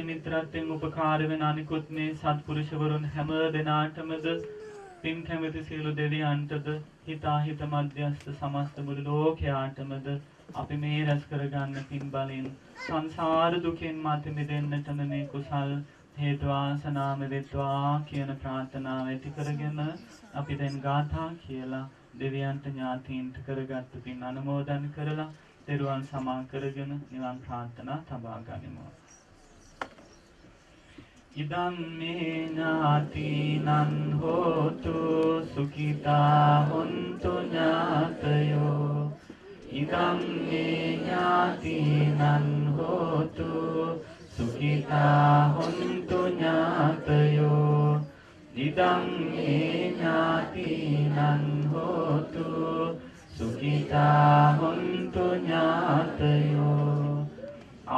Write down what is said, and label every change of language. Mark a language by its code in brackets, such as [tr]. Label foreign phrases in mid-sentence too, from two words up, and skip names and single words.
[si] මිත්‍රත්වයෙන් උපකාර වෙන අනිකුත් මේ සත්පුරුෂවරුන් හැම දෙනාටමද පින් කැමති සියලු දෙවියන්ටද හිතාහිත මධ්‍යස්ථ සමස්ත මුළු ලෝකයාටමද අපි මේ රැස් කරගන්න පින් බලෙන් සංසාර දුකෙන් මත මිදෙන්නටම මේ කුසල් හේතු වාසනාම වෙත්වා කියන ප්‍රාර්ථනාව ඇති කරගෙන අපි දැන් ගාථා කියලා දෙවියන්ට ඥාතීන්ට කරගත්ත පින් අනුමෝදන් කරලා දරුවන් සමා කරගෙන නිවන් ප්‍රාර්ථනා තබා ගනිමු. [pi] ඉදම් මේ ඥාතීනං හෝතු සුඛිතා හොන්තු ඥාතයෝ ඉදම් මේ ඥාතීනං හෝතු සුඛිතා හොන්තු ඥාතයෝ ඉදම් මේ ඥාතීනං හෝතු සුඛිතා හොන්තු ඥාතයෝ